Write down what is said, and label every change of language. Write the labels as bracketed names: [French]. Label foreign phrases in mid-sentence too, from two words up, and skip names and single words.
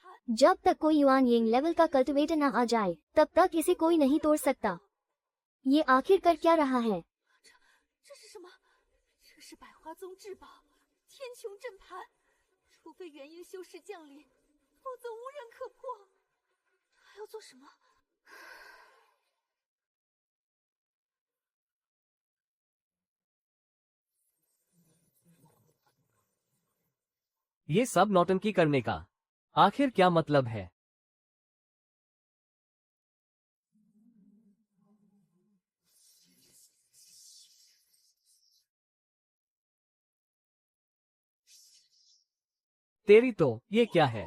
[Hindi] जब तक कोई युआन यिंग लेवल का कल्टिवेटर न आ जाए, तब तक इसे कोई नहीं तोड़ सकता। ये आखिर कर क्या रहा है? [Chinese] 这是什么？这是百花宗至宝天穹阵盘，除非元婴修士降临，否则无人可破。还要做什么？ [Hindi] ये सब नौटंकी करने का आखिर क्या मतलब है? तेरी तो ये क्या है?